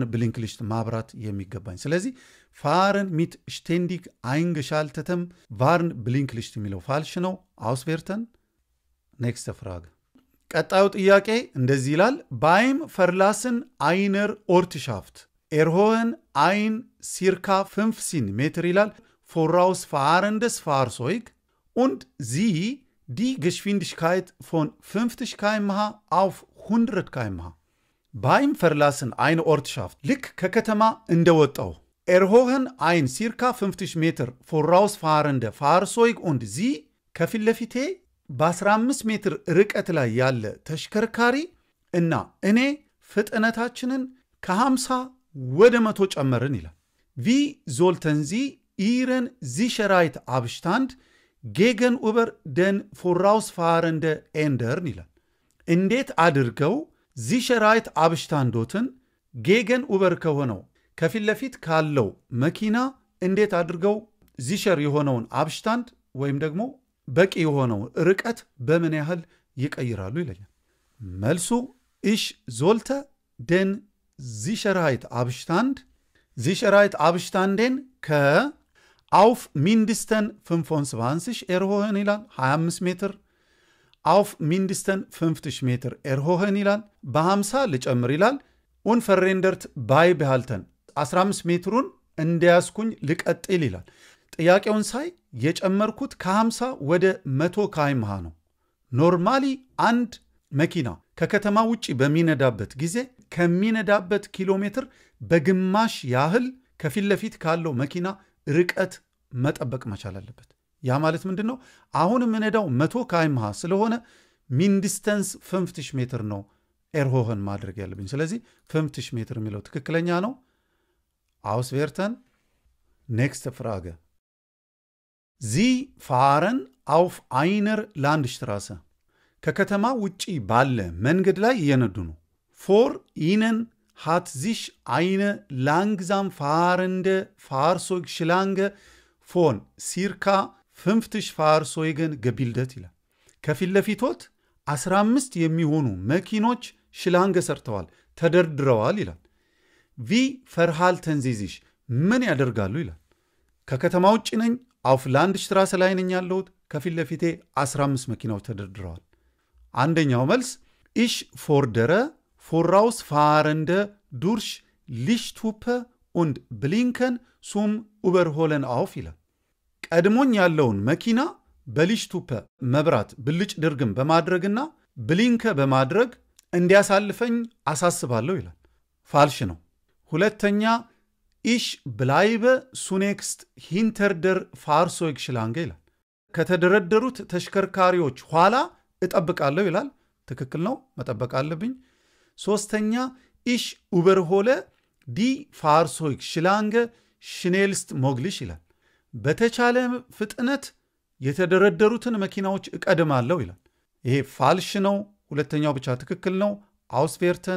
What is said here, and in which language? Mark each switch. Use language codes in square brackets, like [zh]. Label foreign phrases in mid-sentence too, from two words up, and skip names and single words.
[am] ብሊንክሊሽት ማብራት የሚገባኝ። ስለዚህ [de] Fahren mit ständig eingeschaltetem Warnblinklicht [am] የሚለው ፋልሽ ነው። [de] Auswerten nächste Frage። [am] ቀጣዩ ጥያቄ እንደዚህ ይላል። [de] Beim Verlassen einer Ortschaft erhöhen ein circa 50 ሜትር ይላል vorausfahrendes Fahrzeug und sie die Geschwindigkeit von 50 km/h auf 100 km/h beim Verlassen einer Ortschaft [am] ልክ ከከተማ [de] እንደወጣው erhöhen ein circa 50 Meter vorausfahrende Fahrzeug und sie [am] ከፊት ለፊቴ በ15 ሜትር ርቀት ላይ ያለ ተሽከርካሪ እና እኔ ፍጥነታችንን ከ50 ወደ 100 ጨመርን ይላል። wie [de] sollten sie ihren Sicherheitsabstand gegenüber den vorausfahrende ändern [am] ይላል። እንዴት አድርገው [de] Sicherheitsabstandoትን gegenüber [am] ከሆነው ከፊት ለፊት ካለው መኪና እንዴት አድርገው ሲሸር የሆነውን አብሽታንድ ወይም ደግሞ በቂ የሆነው ርቀት በምን ያህል ይቀይራሉ ይለኛል። መልሱ [de] ich sollte den Sicherheitsabstanden auf mindesten 25 erhöhen ይላል 25 ሜትር auf mindesten 50 ሜትር erhöhen [am] ይላል በ50 ልጨምር ይላል [de] unverändert beibehalten [am] 15 ሜትሩን እንዲያስኩኝ ልቀጥል ይላል። ጥያቄውን ሳይ የጨመርኩት ከ50 ወደ 100 km/h ነው። ኖርማሊ አንድ መኪና ከከተማ ውጪ በሚነዳበት ጊዜ ከሚነዳበት ኪሎ ሜትር በግማሽ ያህል ከፊት ለፊት ካለው መኪና ርቀት መጠበቅ መቻል አለበት። ያ ማለት ምንድነው? አሁን የምነዳው 100 km/h ስለሆነ ሚንዲስተንስ 50 ሜትር ነው ኤርሆህን ማድረግ ያለብኝ። ስለዚህ 50 ሜትር የሚለው ትክክለኛ ነው። Auswerten. [de] Nächste Frage. Sie fahren auf einer Landstraße. [am] ከከተማ ውጪ ባለ መንገድ ላይ እየነዱ ነው። [de] Vor ihnen hat sich eine langsam fahrende Fahrzeugschlange von circa 50 Fahrzeugen gebildet [am] ይላል። ከፊት ለፊቶት 15 የሚሆኑ መኪኖች ሽላንገ ሰርተዋል ተደርድረዋል ይላል። [de] wie verhalten sie sich [am] ምን ያደርጋሉ ይላል። ከከተማ ውጪ ነኝ [de] auf Landstraße [am] ላይ ነኝ ያለሁት ከፊት ለፊቴ 15 መኪናዎች ተደርድረዋል። አንደኛው [de] መልስ ich fordere vorausfahrende durch Lichthupe und Blinken zum Überholen auf ይላል። [am] ቀድሞኝ ያለውን መኪና በሊሽቱፐ መብራት ብልጭ ድርግም በማድረግና ብሊንከ በማድረግ እንዲያሳልፈኝ አሳስባለሁ ይላል። ፋልሽ ነው። ሁለተኛ [de] ich bleibe zunächst hinter der Fahrzeugschlange [am] ይላል። ከተደረደሩት ተሽከርካሪዎች ኋላ እጠብቃለሁ ይላል። ትክክል ነው፣ መጠበቅ አለብኝ። ሶስተኛ [de] ich überhole die Fahrzeugschlange schnellst möglich [am] ይላል። በተቻለ ፍጥነት የተደረደሩትን መኪናዎች እቀድማለሁ ይላል። ይሄ ፋልሽ ነው። ሁለተኛው ብቻ ትክክል ነው። Auswerten.